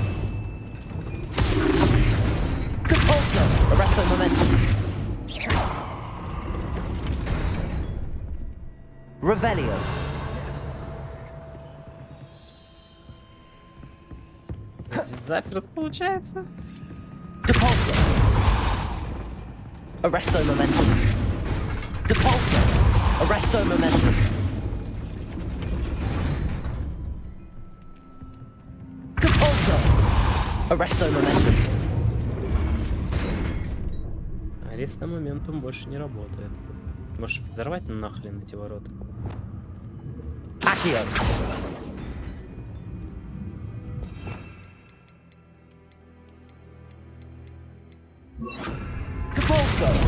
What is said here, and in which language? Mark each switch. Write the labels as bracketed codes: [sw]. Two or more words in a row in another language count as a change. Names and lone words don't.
[ru] Depulso. Arresto momentum. Revelio. Заперт получается. Depulso. Arresto momentum. Depulso. Arresto momentum. Depulso. Arresto momentum. Арест на моментум больше не работает. Можешь взорвать нахрен эти ворота? Accio. Capolso.